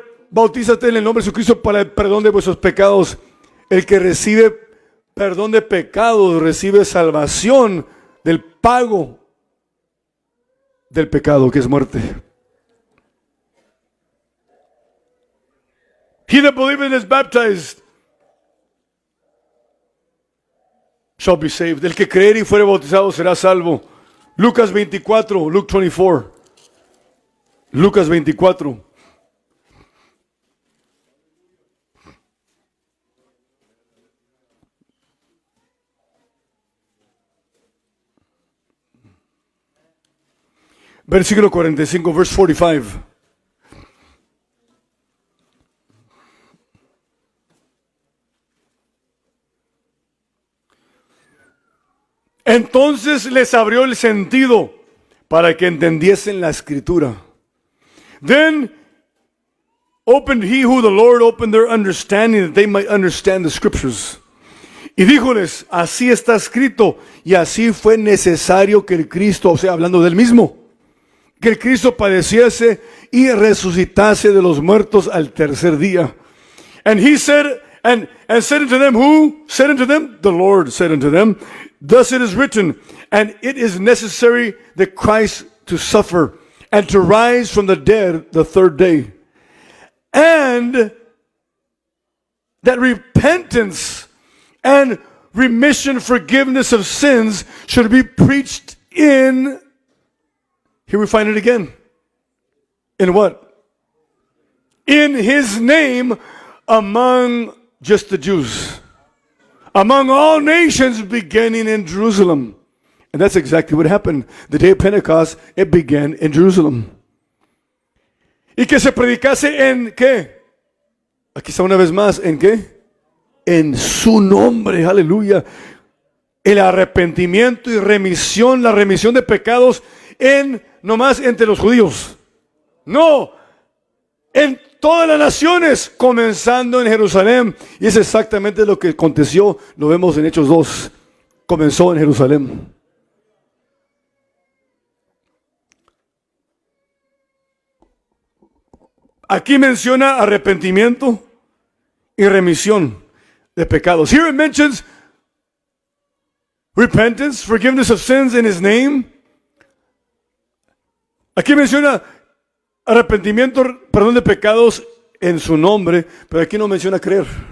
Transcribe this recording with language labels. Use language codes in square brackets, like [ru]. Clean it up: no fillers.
[es] Bautízate en el nombre de Jesucristo para el perdón de vuestros pecados. El que recibe perdón de pecados recibe salvación del pago del pecado, que es muerte. [en] He that believeth and is baptized shall be saved. [es] El que creer y fuere bautizado será salvo. Lucas 24, Luke 24. Lucas 24. Versículo 45, [en] verse 45. [es] Entonces les abrió el sentido para que entendiesen la escritura. [en] Then opened he who the Lord opened their understanding, that they might understand the scriptures. [es] Y díjoles, así está escrito, y así fue necesario que el Cristo, o sea, hablando del mismo, que el Cristo padeciese y resucitase de los muertos al tercer día. [en] And he said, and said unto them, who said unto them? The Lord said unto them, thus it is written, and it is necessary that Christ to suffer and to rise from the dead the third day. And that repentance and remission, forgiveness of sins should be preached in, here we find it again. In what? In his name among just the Jews. Among all nations beginning in Jerusalem. And that's exactly what happened. The day of Pentecost, it began in Jerusalem. [es] Y que se predicase en ¿qué? Aquí está una vez más, ¿en qué? En su nombre, aleluya. El arrepentimiento y remisión, la remisión de pecados no más entre los judíos. No, en todas las naciones, comenzando en Jerusalén. Y es exactamente lo que aconteció, lo vemos en Hechos 2. Comenzó en Jerusalén. Aquí menciona arrepentimiento y remisión de pecados. [en] Here it mentions repentance, forgiveness of sins in his name. [es] Aquí menciona arrepentimiento, perdón de pecados en su nombre, pero aquí no menciona creer.